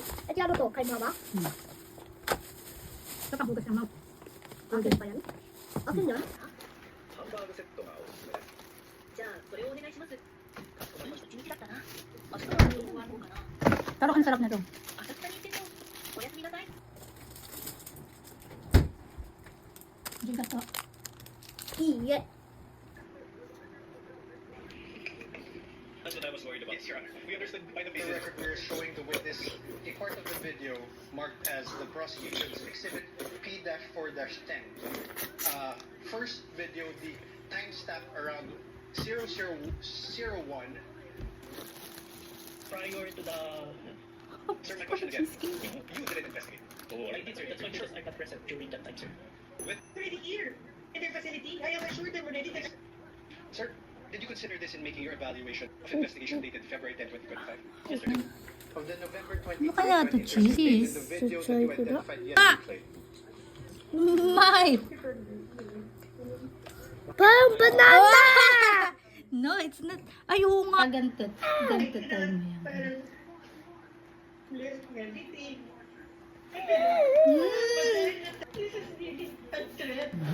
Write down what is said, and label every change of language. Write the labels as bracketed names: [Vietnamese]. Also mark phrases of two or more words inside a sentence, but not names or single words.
[Filipino] At ano to? Kay mama? Ito pang hugas ng mouth. Okay pa yan? Okay yan? [Japanese] ハンバーグセットがおすすめです。じゃあ、それをお願いします。かしこまりました。地道だったな。明日はどう終わろうかな。 [Filipino] Pero ang sarap nito. [Japanese] 浅草に行ってみよう。おやすみなさい。 [Filipino] Hindi ka to. [Japanese] いいえ。 [English] That's what I was worried about. Yes, Your Honor. We understood by the video. For the record, we're showing the witness a part of the video marked as the prosecution's exhibit P-4-10. First video, the timestamp around 0001. Prior to the... Sir, my question again. You didn't investigate. Oh, I did, sir. That's why because I'm not present during that time, sir. With... Already here in their facility. I am assured them already that Sir, did you consider this in making your evaluation of investigation dated February 10, 2025? Yes, sir. Of the November 23, [Filipino] Ano kaya ito, [English] 2013 [Filipino] cheese? [English] the video that you identified Ah! yesterday. My! [Filipino] Parang banana! [English] No, it's not. [Filipino] Ay, oo nga. Ganito. Ganito tayo mo yan. [English] parang less everything. This is really a threat.